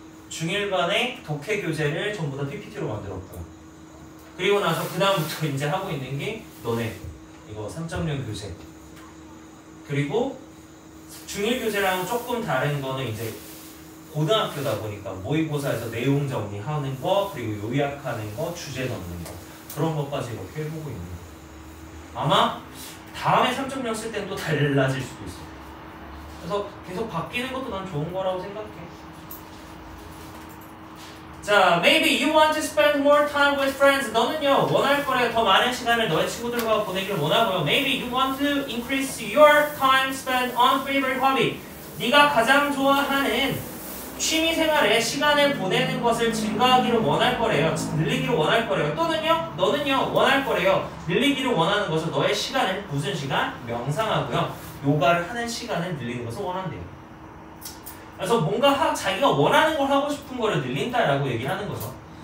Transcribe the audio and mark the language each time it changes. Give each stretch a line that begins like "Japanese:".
Korean: 중1반의 독해 교재를 전부 다 PPT로 만들었고 그리고 나서 그 다음부터 이제 하고 있는 게 너네 이거 3.0 교재 그리고 중1 교재랑 조금 다른 거는 이제 고등학교다 보니까 모의고사에서 내용 정리하는 거 그리고 요약하는 거 주제 넣는 거 그런 것까지 이렇게 해보고 있는 거. 아마 다음에 3.0 쓸 때는 또 달라질 수도 있어. 그래서 계속 바뀌는 것도 난 좋은 거라고 생각해.
English: 자, maybe you want to spend more time with friends.
Korean: 너는요 원할 거래 더 많은 시간을 너의 친구들과 보내기를 원하고요.
English: Maybe you want to increase your time spent on favorite hobby.
Korean: 네가 가장 좋아하는 취미 생활에 시간을 보내는 것을 증가하기를 원할 거래요. 늘리기를 원할 거래요. 또는요 너는요 원할 거래요. 늘리기를 원하는 것은 너의 시간을 무슨 시간? 명상하고요. 요가를 하는 시간을 늘리는 것을 원한대요. 그래서 뭔가 자기가 원하는 걸 하고 싶은 거를 늘린다라고 얘기하는 거죠.